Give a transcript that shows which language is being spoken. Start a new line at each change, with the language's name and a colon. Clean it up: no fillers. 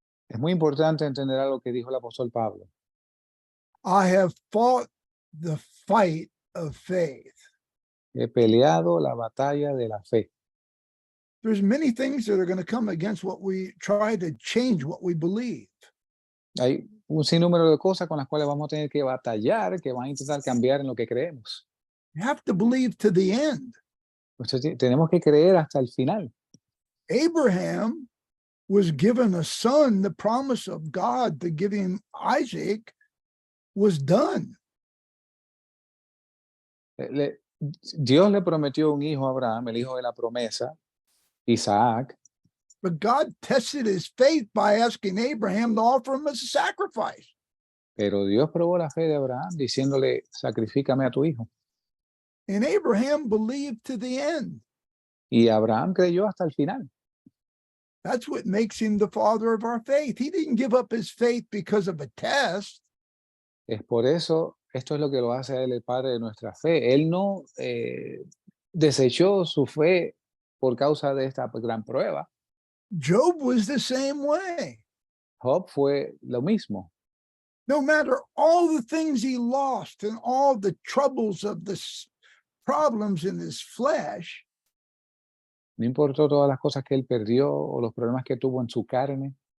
Spanish: Es muy importante entender algo que dijo el apóstol Pablo.
English: I have fought the fight of faith.
Spanish: He peleado la batalla de la fe.
English: There's many things that are going to come against what we try to change what we believe.
Spanish: Hay un sinnúmero de cosas con las cuales vamos a tener que batallar, que van a intentar cambiar en lo que creemos.
English: You have to believe to the end.
Spanish: Entonces, tenemos que creer hasta el final.
English: Abraham was given a son. The promise of God to give him Isaac was done.
Spanish: Dios le prometió un hijo a Abraham, el hijo de la promesa, Isaac,
English: But God tested his faith by asking Abraham to offer him as a sacrifice.
Spanish: pero Dios probó la fe de Abraham diciéndole, sacrifícame a tu hijo.
English: And Abraham believed to the end.
Spanish: Y Abraham creyó hasta el final.
English: That's what makes him the father of our faith. He didn't give up his faith because of a test.
Spanish: Es por eso, esto es lo que lo hace a él el padre de nuestra fe. Él no desechó su fe por causa de esta gran prueba.
English: Job was the same way.
Spanish: Job fue lo mismo.
English: No matter all the things he lost and all the troubles of the problems in his flesh,
Spanish: No importó todas las cosas que él perdió o los problemas que tuvo en su carne.